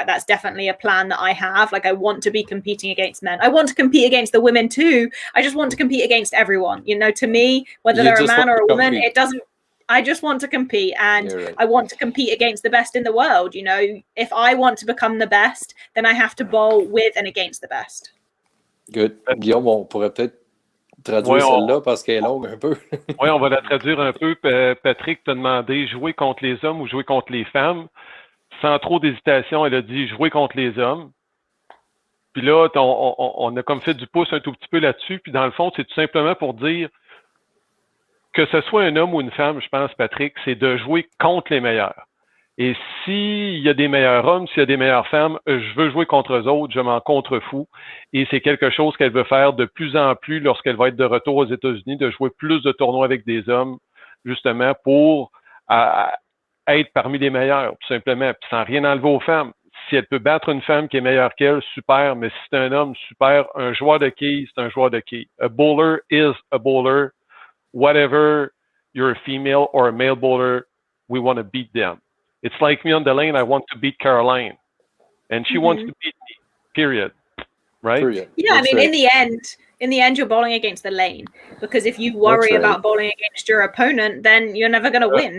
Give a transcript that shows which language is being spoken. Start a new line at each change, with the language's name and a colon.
English: That's definitely a plan that I have. Like, I want to be competing against men. I want to compete against the women too. I just want to compete against everyone. To me, whether they're a man or a woman, it doesn't. I just want to compete, and I want to compete against the best in the world. If I want to become the best, then I have to bowl with and against the best. Good.
French: Guillaume, on pourrait peut-être traduire celle-là parce qu'elle est longue un peu. Oui, on va la traduire un peu. Patrick t'a demandé jouer contre les hommes ou jouer contre les femmes. Sans trop d'hésitation, elle a dit jouer contre les hommes. Puis là, on a comme fait du pouce un tout petit peu là-dessus. Puis dans le fond, c'est tout simplement pour dire que ce soit un homme ou une femme, je pense, Patrick, c'est de jouer contre les meilleurs. Et s'il y a des meilleurs hommes, s'il y a des meilleures femmes, je veux jouer contre eux autres, je m'en contrefous. Et c'est quelque chose qu'elle veut faire de plus en plus lorsqu'elle va être de retour aux États-Unis, de jouer plus de tournois avec des hommes, justement, pour être parmi les meilleurs, tout simplement, puis sans rien enlever aux femmes. Si elle peut battre une femme qui est meilleure qu'elle, super, mais si c'est un homme, super. Un joueur de quilles, c'est un joueur de quilles.
English: A bowler is a bowler. Whatever you're a female or a male bowler, we want to beat them. It's like me on the lane, I want to beat Caroline. And she wants to beat me, period. Right? Period. Yeah, That's I mean, in the end, you're bowling against the lane. Because if you worry about bowling against your opponent, then you're never going to win.